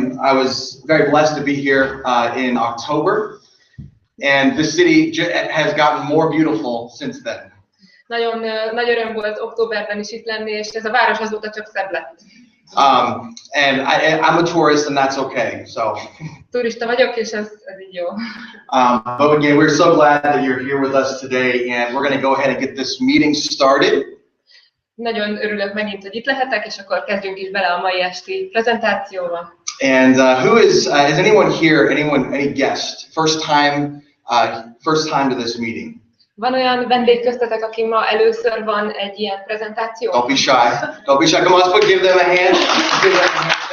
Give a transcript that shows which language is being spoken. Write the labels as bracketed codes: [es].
[en] I was very blessed to be here in October, and the city has gotten more beautiful since then. [hu] Nagyon nagy öröm volt októberben is itt lenni, és ez a város azóta csak szebb lett. [en] And I'm a tourist, and that's okay. So. [hu] Turista vagyok, és ez így jó. [en] But again, we're so glad that you're here with us today, and we're going to go ahead and get this meeting started. [hu] Nagyon örülök megint, hogy itt lehetek, és akkor kezdjünk is bele a mai esti prezentációba. [en] And who is anyone here? Any guest? First time to this meeting. [hu] Van olyan vendég köztetek, aki ma először van egy ilyen prezentáció? [en] Don't be shy. Don't be shy. Come on, let's give them a hand. Give them a hand.